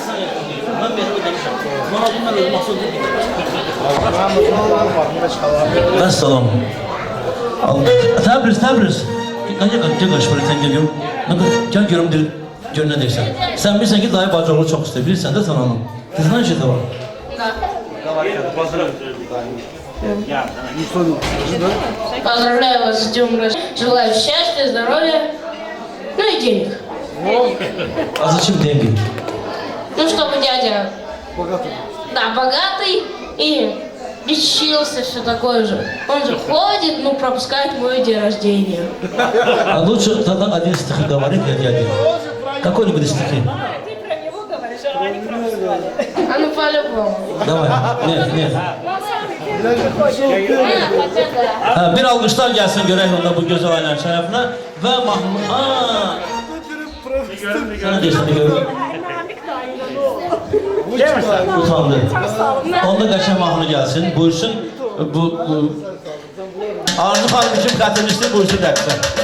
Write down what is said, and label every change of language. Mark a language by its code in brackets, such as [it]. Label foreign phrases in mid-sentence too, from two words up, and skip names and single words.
[az] Bəs salam. Təbriz. Gəl qaç buraya, sən gəl görüm. Gəl görüm, gör nə deyirsən. Sən bilirsən ki, dayı bacıoğlu çox istəyir, bilirsən də sən onu. Dizdən şey də var. [ru] Поздравляю вас с Днем рождения. Желаю счастья, здоровья, ну и денег. А зачем деньги? Ну, чтобы дядя... Да, богатый и лечился, все такое же. Он же ходит, ну, пропускает мой день рождения. А лучше тогда один стих говори для дяди. Какой-нибудь стихи. А ну, по-любому. Давай. Нет. Хотя да. [az] Bir alqışlar gəlsin görək onda bu gözəl ailənin şərəfinə və mahnı... Sənə deyirsən, görüm. Utandı. Onda qəşəng mahnı gəlsin, buyursun. Arzu xanım üçün xətirlisdir, buyursun rəqsə.